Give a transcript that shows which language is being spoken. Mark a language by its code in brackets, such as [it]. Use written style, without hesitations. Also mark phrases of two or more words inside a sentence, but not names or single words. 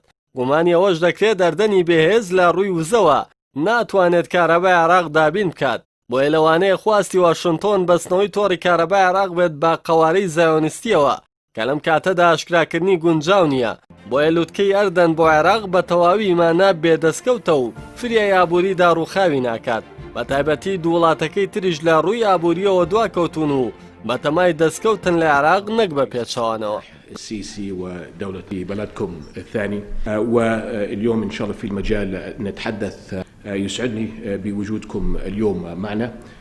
[ckb] گومانی ئەوەش دەکرێت دەردەنی بێهێز لە ڕووی وزەوە ناتوانێت کارەبای عێراق دابین بکات، بۆیە لەوانەیە خواستی واشنتۆن بەستنەوەی تۆڕی کارەبای عێراق بێت بە قەوارەی زایۆنیستیەوە کە لەم کاتەدا ئاشکراکردنی گونجاو نییە. بۆیە لوتکەی ئەردەن بۆ عێراق بە تەواوی مانە بێدەستکەوتە و فریای ئابووری داڕوخاوی ناکات، بە تایبەتی دوو وڵاتەکەی تریش لە ڕووی ئابووریەوە دواکەوتون و بەتەمای دەستکەوتن لە عێراق نەک بە پێچەوانەوە. [ar] السيسي ودولة بلدكم الثاني، واليوم إن شاء الله في المجال نتحدث. يسعدني بوجودكم اليوم معنا.